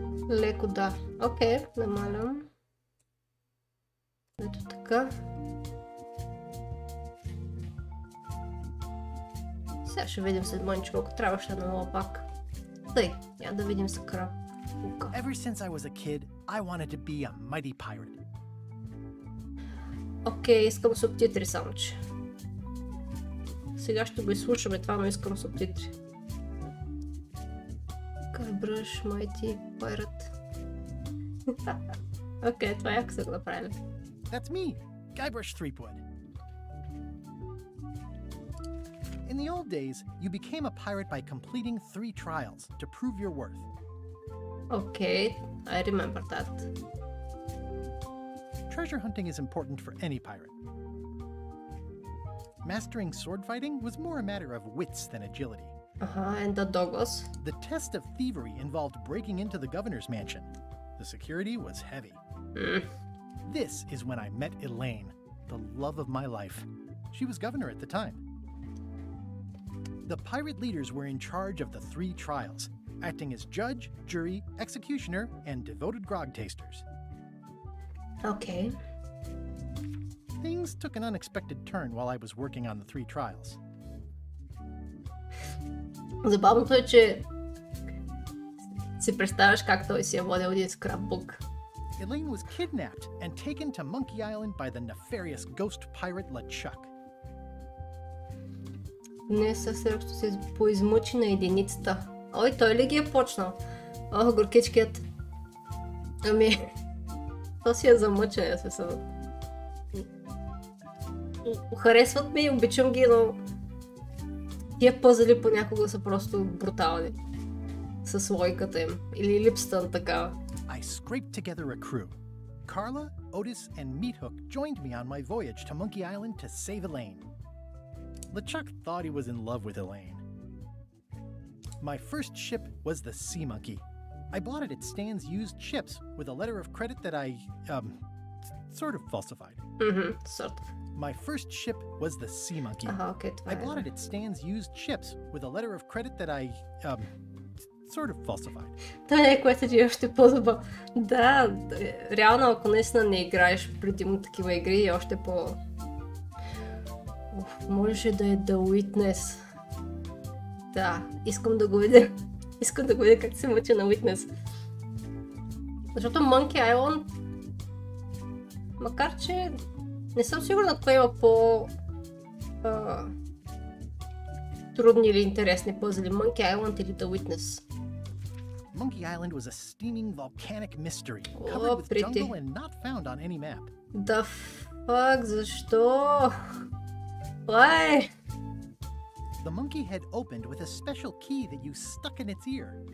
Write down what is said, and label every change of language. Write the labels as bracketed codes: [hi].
[bg] Леко да. Окей, намалям. Ето така. Сега ще видим след мъничко, ако трябва ще намаля пак. Тъй, я да видим скрапбука. [en] Ever since I was a kid, I wanted to be a mighty pirate. [bg] Окей, искам субтитри само че. Сега ще го изслушаме това, но искам субтитри. [en] Guybrush, Mighty Pirate. [bg] Окей, това яко са го направили. [en] That's me, Guybrush Threepwood. In the old days, you became a pirate by completing 3 trials to prove your worth. Okay, I remember that. Treasure hunting is important for any pirate. Mastering sword fighting was more a matter of wits than agility. And the doggos? The test of thievery involved breaking into the governor's mansion. The security was heavy. This is when I met Elaine, the love of my life. She was governor at the time. The pirate leaders were in charge of the 3 trials, acting as judge, jury, executioner, and devoted grog tasters. Okay. Things took an unexpected turn while I was working on the 3 trials. [bg] Забавното е, че си представяш как той си е водил един скрапбук. [en] Elaine was kidnapped and taken to Monkey Island by the nefarious ghost pirate LeChuck. [bg] Днес също се поизмъчи на единицата. Ой, той ли ги е почнал? О, горкичкият. Ами, то си е замъчен, се съдат. Харесват ми и обичам ги, но тия пъзели понякога са просто брутални. С логиката им. Или липсата на такава. [en] I scraped together a crew. Carla, Otis, and Meathook joined me on my voyage to Monkey Island to save Elaine. LeChuck thought he was in love with Elaine. My first ship was the Sea Monkey. I bought it at Stan's used ships with a letter of credit that I, sort of falsified. Sort of. My first ship was the Sea Monkey. [bg] Окей, това [en] I bought it at Stan's used ships with a letter of credit that I, sort of falsified. [bg] Това е което ти е още по-забавно. Да, реално ако наистина не играеш предимно такива игри, е още по... можеше да е The Witness. Да, искам да го видя. Искам да го видя как се мъчи на Witness. Защото Monkey Island, макар че не съм сигурна кое има по... трудни или интересни пъзели. Monkey Island или The Witness. [en] Monkey Island was a steaming volcanic mystery, covered with jungle and not found on any map. The fuck, [bg] защо? [en] Why? The monkey head opened with a special key that you stuck in its ear.